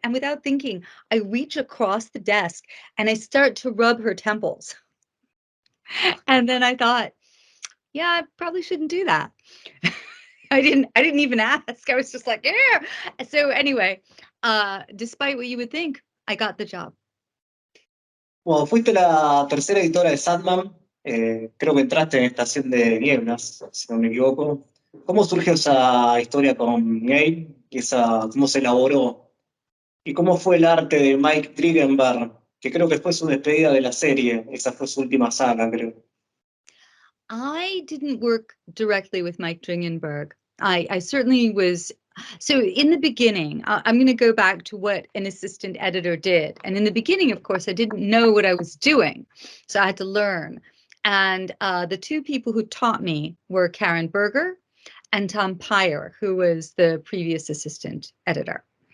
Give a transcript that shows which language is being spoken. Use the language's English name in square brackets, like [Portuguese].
[English] And without thinking, I reach across the desk and I start to rub her temples. And then I thought, yeah, I probably shouldn't do that. I didn't even ask. I was just like, yeah. So anyway, despite what you would think, I got the job. [Spanish] Bueno, fuiste la tercera editora de Sandman, creo que entraste en Estación de Nieblas, si no me equivoco. ¿Cómo surgió esa historia con Gabe? ¿Cómo se elaboró? ¿Y cómo fue el arte de Mike Triggenberg? Que creo que fue su despedida de la serie, esa fue su última saga, creo. [English] I didn't work directly with Mike Dringenberg. I certainly was. So in the beginning, I'm going to go back to what an assistant editor did. And in the beginning, of course, I didn't know what I was doing. So I had to learn. And the two people who taught me were Karen Berger and Tom Peyer, who was the previous assistant editor.